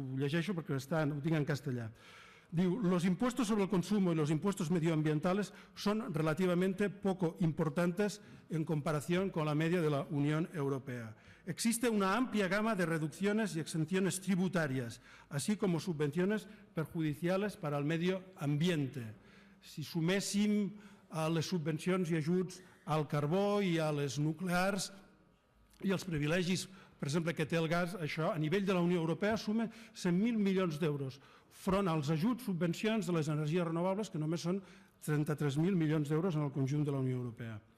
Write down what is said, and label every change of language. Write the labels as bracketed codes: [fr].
[ca] Ho llegeixo perquè ho tinc en castellà. [es] Diu, los impuestos sobre el consumo y los impuestos medioambientales son relativamente poco importantes en comparación con la media de la Unión Europea. Existe una amplia gama de reducciones y exenciones tributarias, así como subvenciones perjudiciales para el medio ambiente. [ca] Si suméssim les subvencions i ajuts al carbó i a les nuclears i els privilegis, per exemple, que té el gas, això a nivell de la Unió Europea suma 100.000 milions d'euros, front als ajuts, subvencions de les energies renovables, que només són 33.000 milions d'euros en el conjunt de la Unió Europea.